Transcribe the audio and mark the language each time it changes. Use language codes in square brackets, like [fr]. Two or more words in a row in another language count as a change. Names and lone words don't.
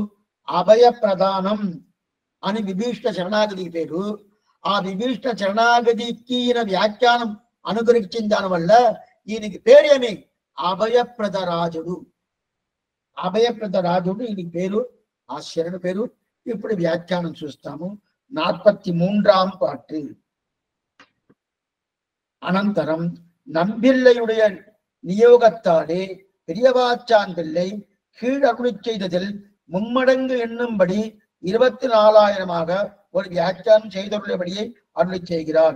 [te] అప్పుడు అభయ ప్రదానం అని విభీష్ణ శరణాగతికి పేరు. ఆ విభీష్ణ శరణాగతికి ఈయన వ్యాఖ్యానం అనుగ్రహించిన దానివల్ల ఈయనకి పేరేమి? అభయప్రద రాజుడు. అభయప్రద రాజుడు ఈయనకి పేరు, ఆ శరణు పేరు. ఇప్పుడు వ్యాఖ్యానం చూస్తాము. [ta] 43ஆம் பாட்டு. அனந்தரம் நம்பிள்ளையுடைய நியோகத்தாலே பெரியவாச்சான் பிள்ளை கீழ் அருளிச் செய்ததில் மும்மடங்கு எண்ணும்படி 24,000ஆக ஒரு வியாக்கியானம் செய்துள்ளபடியை அருளிச் செய்கிறார்.